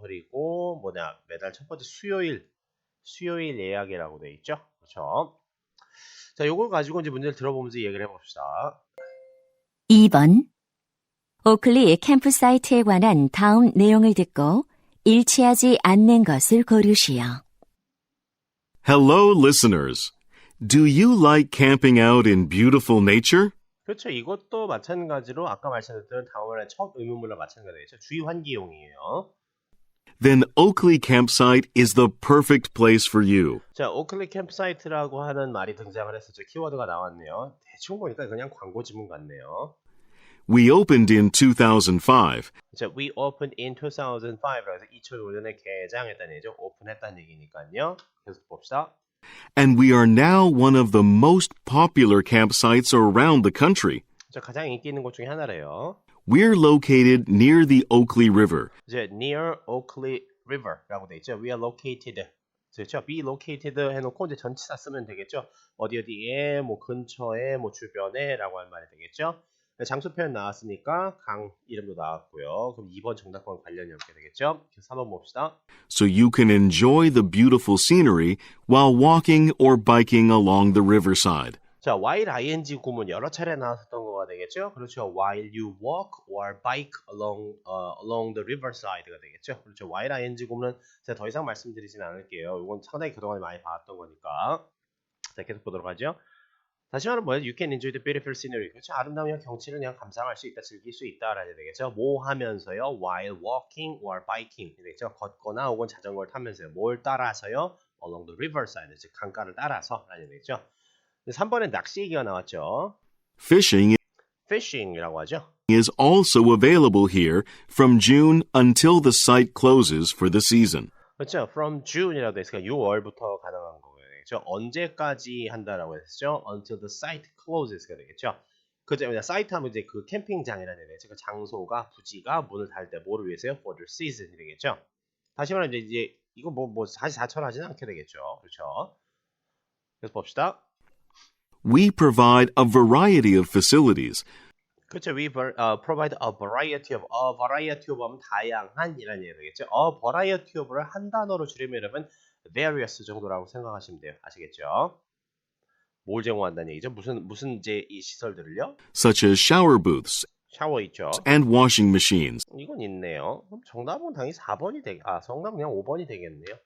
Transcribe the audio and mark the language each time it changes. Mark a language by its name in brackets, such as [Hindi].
[Korean] 그리고 매달 첫 번째 수요일 예약이라고 되어 있죠. 그렇죠? 자, 요걸 가지고 이제 문제를 들어보면서 얘기를 해봅시다. 2번. 오클리 캠프사이트에 관한 다음 내용을 듣고 일치하지 않는 것을 고르시오. [English] Hello, listeners. Do you like camping out in beautiful nature? [Korean] 그렇죠. 이것도 마찬가지로 아까 말씀드렸던 다음의 첫 의문문과 마찬가지겠죠. 주의 환기용이에요. [English] Then Oakley Campsite is the perfect place for you. [Korean] 자, 오클리 캠프사이트라고 하는 말이 등장을 했었죠. 키워드가 나왔네요. 대충 보니까 그냥 광고 지문 같네요. [English] We opened in 2005. [Korean] 자, [English] we opened in 2005 [Korean] 라고 해서 2005년에 개장했다는 얘기죠. 오픈했다는 얘기니까요. 계속 봅시다. [English] And we are now one of the most popular campsites around the country. [Korean] 자, 가장 인기 있는 곳 중에 하나래요. [English] We're located near the Oakley River. [Korean] 이제 [English] near Oakley River [Korean] 라고 돼 있죠. [English] We are located. [Korean] 그렇죠. be located 해놓고 이제 전치사 쓰면 되겠죠. 어디 어디에, 뭐 근처에, 뭐 주변에라고 하는 말이 되겠죠. 장소 표현 나왔으니까 강 이름도 나왔고요. 그럼 2번 정답과 관련이 없게 되겠죠. 그래서 3번 봅시다. [English] So you can enjoy the beautiful scenery while walking or biking along the riverside. [Korean] 자, while ing 구문 여러 차례 나왔었던 거가 되겠죠. 그렇죠. [English] While you walk or bike along the riverside가 되겠죠. [Korean] 그렇죠. while ing 구문은 제가 더 이상 말씀드리진 않을게요. 이건 상당히 그동안 많이 봐왔던 거니까. 자, 계속 보도록 하죠. 다시 말하면 뭐예요? [English] You can enjoy the beautiful scenery. [Korean] 그렇죠. 아름다운 경치를 그냥 감상할 수 있다, 즐길 수 있다라는 되겠죠. 뭐 하면서요? [English] While walking or biking 되겠죠. [Korean] 걷거나 혹은 자전거를 타면서요. 뭘 따라서요? [English] Along the riverside, [Korean] 즉 강가를 따라서라는 되겠죠. 3번에 낚시 얘기가 나왔죠. [English] Fishing [Korean] fishing이라고 하죠. [English] is also available here from June until the site closes for the season. [Korean] 그렇죠. [English] From June [Korean] 이라고 돼 있으니까 6월부터 가능한 거예요. 그렇죠. 언제까지 한다라고 했죠? [English] Until the site closes가 되겠죠. [Korean] 그죠? 사이트 하면 이제 그 캠핑장이라는 얘기죠. 그 장소가 부지가 문을 닫을 때 뭐를 위해서요? [English] For the season이 되겠죠. [Korean] 다시 말하면 이제 이거 뭐 다시 4처럼 하지는 않게 되겠죠. 그렇죠. 그래서 봅시다. [English] We provide a variety of facilities. [Korean] 그렇죠. [English] We provide a variety of [Korean] 하면 다양한이라는 얘기 되겠죠. [English] A variety of [Korean] 를 한 단어로 줄이면 여러분 various 정도라고 생각하시면 돼요. 아시겠죠? 뭘 제공한다는 얘기죠? 무슨 이제 이 시설들을요? [English] Such as shower booths [Korean] 샤워 있죠. [English] and washing machines. [Korean] 이건 있네요. 그럼 정답은 당연히 4번이 정답은 그냥 5번이 되겠네요.